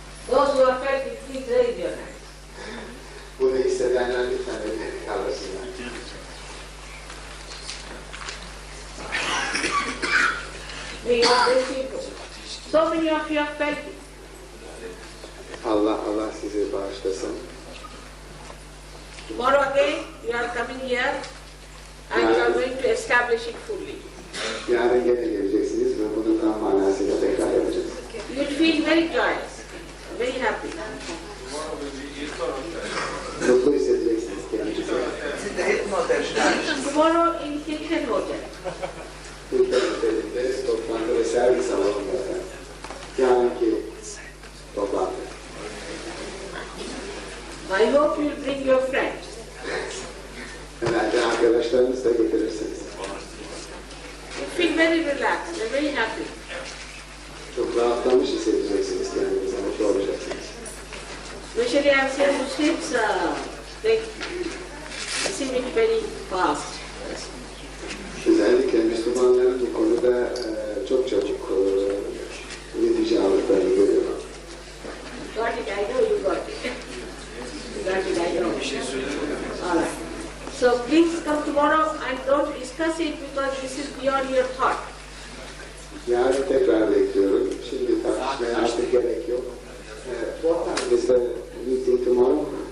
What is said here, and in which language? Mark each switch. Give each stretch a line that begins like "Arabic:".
English: Those who have felt it, please raise your hands.
Turkish: Bunu hissedenler lütfen ellerini kaldırsınlar.
English: May you receive it. So many of you have felt it.
Turkish: Allah sizi bağışlasın.
English: Tomorrow again, you are coming here and you are going to establish it fully.
Turkish: Yarın gene geleceksiniz ve bunu tam manasıyla tekrar yapacağız.
English: You will feel very joyous, very happy.
Turkish: Mutlu hissedeceksiniz kendinizi.
English: Tomorrow in Hilton Hotel.
Turkish: Hilton Otel'inde toplantı ve servis salonunda yarınki toplantı.
English: I hope you will bring your friends.
Turkish: Herhalde arkadaşlarınızı da getirirsiniz.
English: You feel very relaxed and very happy.
Turkish: Çok rahatlamış hissedeceksiniz kendinizi, mutlu olacaksınız.
English: Especially I am saying Muslims, they receive it very fast.
Turkish: Özellikle Müslümanların bu konuda çok çabuk netice aldıklarını görüyorum.
English: Got it, I know you got it. You got it, I know. All right. So please come tomorrow and don't discuss it because this is beyond your thought.
Turkish: Yarın tekrar bekliyorum. Şimdi tartışmaya artık gerek yok.
English: What time is the meeting tomorrow?